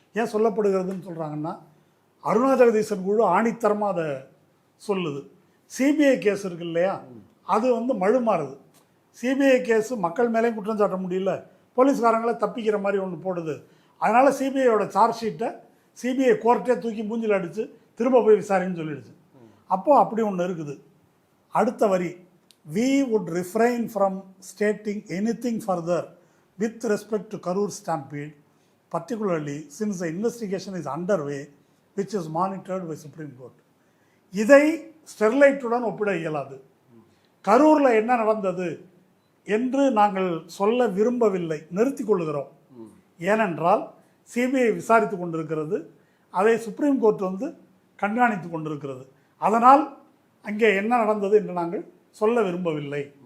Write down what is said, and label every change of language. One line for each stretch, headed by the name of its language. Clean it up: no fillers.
Tamil: ஏன் சொல்லப்படுகிறதுன்னு சொல்கிறாங்கன்னா, அருணா ஜெகதீசன் குழு ஆணித்தரமாக அதை சொல்லுது. சிபிஐ கேஸ் இருக்கு இல்லையா, அது வந்து மழுமாறுது. சிபிஐ கேஸு மக்கள் மேலேயும் குற்றம் சாட்ட முடியல, போலீஸ்காரங்களை தப்பிக்கிற மாதிரி ஒன்று போடுது. அதனால் சிபிஐயோட சார்ஜ் ஷீட்டை சிபிஐ கோர்ட்டே தூக்கி மூஞ்சில் அடித்து திரும்ப போய் விசாரின்னு சொல்லிடுச்சு. அப்போது அப்படி ஒன்று இருக்குது. அடுத்த வரி,
English: we would refrain from stating anything further with respect to Karur stampede, particularly since the investigation is underway, which is monitored by Supreme Court.
Tamil: இதை ஸ்டெர்லைட்டுடன் ஒப்பிட இயலாது. கரூரில் என்ன நடந்தது என்று நாங்கள் சொல்ல விரும்பவில்லை, நிறுத்தி கொள்ளுகிறோம். ஏனென்றால் சிபிஐ விசாரித்து கொண்டிருக்கிறது, அதை சுப்ரீம் கோர்ட் வந்து கண்காணித்து கொண்டிருக்கிறது. அதனால் அங்கே என்ன நடந்தது என்று நாங்கள் சொல்ல விரும்பவில்லை.